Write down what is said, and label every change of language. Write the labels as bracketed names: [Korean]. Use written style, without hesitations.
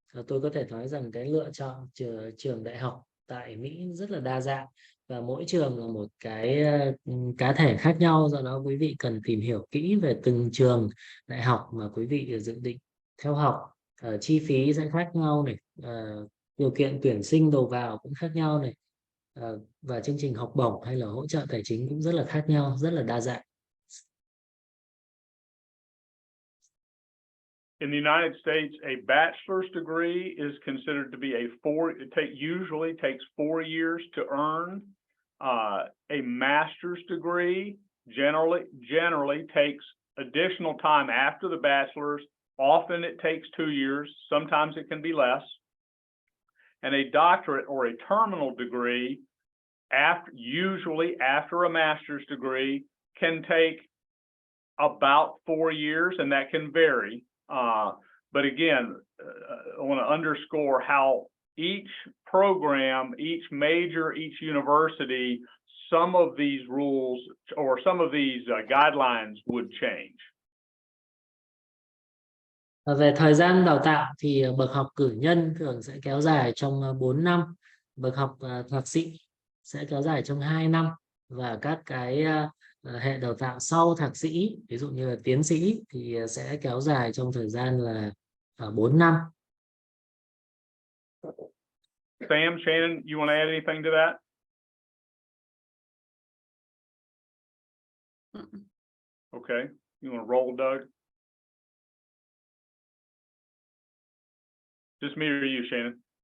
[Vietnamese] Tôi có thể nói rằng cái lựa chọn trường đại học tại Mỹ rất là đa dạng và mỗi trường là một cái cá thể khác nhau, do đó quý vị cần tìm hiểu kỹ về từng trường đại học mà quý vị dự định theo học. Chi phí sẽ khác nhau này, điều kiện tuyển sinh đầu vào cũng khác nhau này, và chương trình học bổng hay là hỗ trợ tài chính cũng rất là khác nhau, rất là đa dạng. [English] In the United States, a bachelor's degree is considered to be usually takes 4 years to earn. A master's degree generally takes additional time after the bachelor's. Often it takes 2 years. Sometimes it can be less. And a doctorate or a terminal degree, usually after a master's degree, can take about 4 years, and that can vary. But again, I want to underscore how each program, each major, each university, some of these rules or some of these guidelines would change. [Vietnamese] Về thời gian đào tạo thì bậc học cử nhân thường sẽ kéo dài trong 4 năm, bậc học thạc sĩ sẽ kéo dài trong 2 năm, và các cái hệ đào tạo sau thạc sĩ, ví dụ như là tiến sĩ thì sẽ kéo dài trong thời gian là 4 năm. [English] Sam, Shannon, you want to add anything to that? Okay, you want to roll, Doug? Just me or you, Shannon?